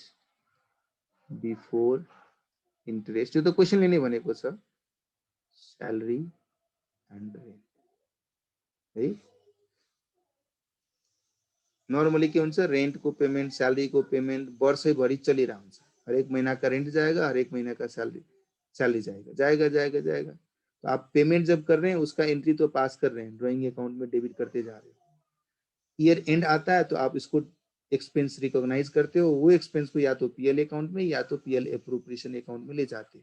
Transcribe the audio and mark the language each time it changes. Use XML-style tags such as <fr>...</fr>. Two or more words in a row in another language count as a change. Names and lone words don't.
<en>before interest,</en> <ne>यो त क्वेशनले नै भनेको छ</ne> <en>salary and rent</en> <ne>है। नर्मली के हुन्छ रेन्टको पेमेन्ट सैलरीको पेमेन्ट वर्षैभरि चलिरहन्छ हुन्छ,</ne> <hi>हरेक महीना का रेंट जाएगा, हरेक महीना का सैलरी जाएगा। तो आप पेमेंट जब कर रहे हैं उसका एंट्री तो पास कर रहे हैं,</hi> <en>drawing account</en> <hi>में डेबिट करते जा रहे हैं।</hi> <en>year end</en> <hi>आता है तो आप इसको एक्सपेंस रिकॉग्नाइज करते हो, वो एक्सपेंस को या तो</hi> <en>PL account</en> <hi>में या तो</hi> <en>PL appropriation account</en> <hi>में ले जाते।</hi>